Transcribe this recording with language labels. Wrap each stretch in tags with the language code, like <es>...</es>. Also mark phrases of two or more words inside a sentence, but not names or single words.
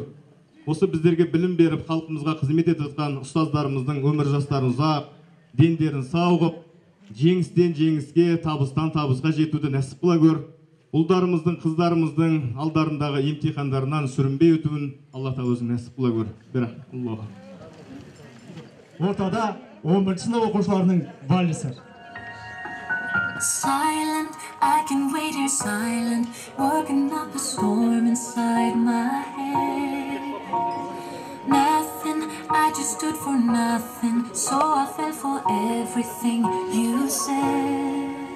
<kk>Осы біздерге білім беріп, халқымызға қызмет етіп жатқан ұстаздарымыздың өмір жастарын ұзақ, дендерін сау қылып, жеңістен жеңіске, табыстан табысқа жетуді нәсіп қыла көр. Ұлдарымыздың, қыздарымыздың алдарындағы емтихандарынан сүрінбей өтуін Алла тағала өзің нәсіп қыла көр. Аллах. Ортада 11 сынып оқушыларының вальсі.</kk> <en>Silent, I can wait here silent, working up a storm inside my head. Nothing, I just stood for nothing, so I fell for everything you said.</en>